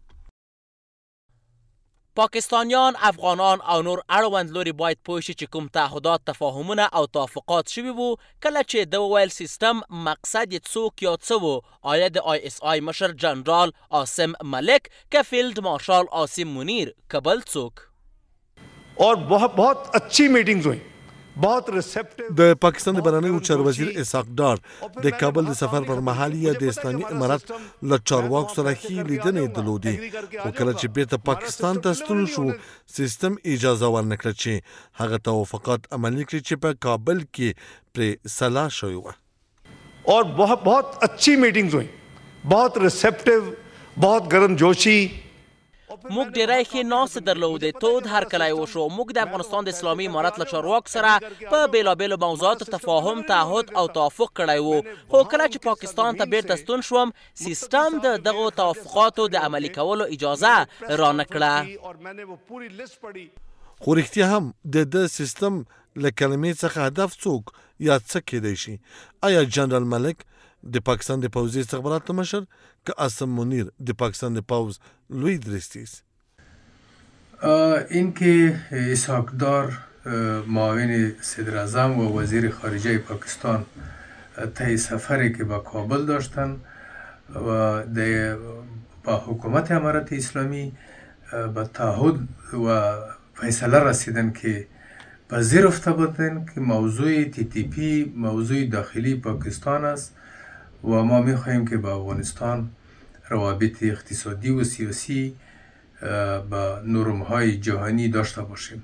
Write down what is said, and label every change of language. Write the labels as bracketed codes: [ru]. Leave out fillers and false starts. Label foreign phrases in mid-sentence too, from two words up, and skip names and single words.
[ps] پاکستانیان، افغانان او نور اړوند لوري باید پوه شي چې کوم تعهدات، تفاهمونه او توافقات شوي وو کله چې د ویل سیستم مقصد یې څوک یا څه وو آیا د ISI مشر جنرال عاصم ملک که فیلډ مارشال عاصم منیر که بل څوک [ur] اور بہت اچھی میٹنگز ہوئی بہت ریسیپٹو [ps] د پاکستان د بهرنیو چارو وزیر اسحاق ډار د کابل د سفر پر مهال یې د اسلامي امارت له چارواکو سره ښې لیدنې درلودې خو کله چې بیرته پاکستان ته ستون شو سیستم اجازه ورنکړه چې هغه توافقات عملي کړي چې په کابل کې پرې سلا شوې وه [ur] اور بہت اچھی میٹنگز ہوئی، بہت ریسیپٹو، بہت گرمجوشی. [ps] موږ ډیری ښې ناستې درلودې. تود هرکلی وشو. موږ د افغانستان د اسلامي امارت له چارواکو سره په بېلابېلو موضوعاتو تفاهم، تعهد او توافق کړی و. خو کله چې پاکستان ته بیرته ستون شوم، سیستم د دغو توافقاتو د عملي کولو اجازه رانه کړه. خو رښتیا هم د سیستم له کلمې څخه هدف څوک یا څه کېدی شي؟ آیا جنرال ملک د پاکستان د پوځي استخباراتو مشر که عاصم منیر د پاکستان د پوځ لوی درستیز؟ [fa] اینکه اسحاق دار معاون صدر اعظم و وزیر خارجه پاکستان طی سفری که به کابل داشتن و با حکومت امارت اسلامی به تعهد و فیصله رسیدن که پذیرفته بودن که موضوع TTP موضوع داخلی پاکستان است و ما می‌خواهیم که با افغانستان روابط اقتصادی و سیاسی با نرم‌های جهانی داشته باشیم.